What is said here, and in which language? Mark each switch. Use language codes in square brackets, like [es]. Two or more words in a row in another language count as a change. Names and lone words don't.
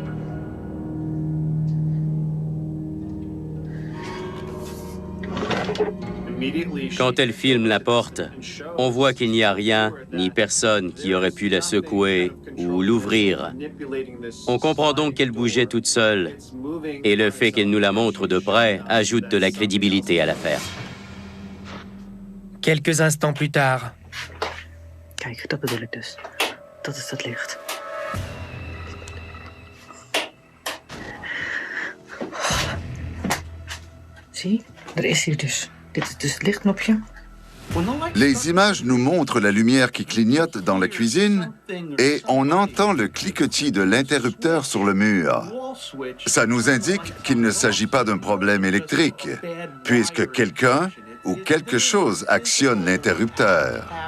[fr] Quand elle filme la porte, on voit qu'il n'y a rien ni personne qui aurait pu la secouer ou l'ouvrir. On comprend donc qu'elle bougeait toute seule, et le fait qu'elle nous la montre de près ajoute de la crédibilité à l'affaire. Quelques instants plus tard, [nl] Kijk, dat bedoel ik dus. Dat is dat licht. Zie, er is hier dus. Dit is dus het lichtknopje. [fr] Les images nous montrent la lumière qui clignote dans la cuisine et on entend le cliquetis de l'interrupteur sur le mur. Ça nous indique qu'il ne s'agit pas d'un problème électrique, puisque quelqu'un ou quelque chose actionne l'interrupteur.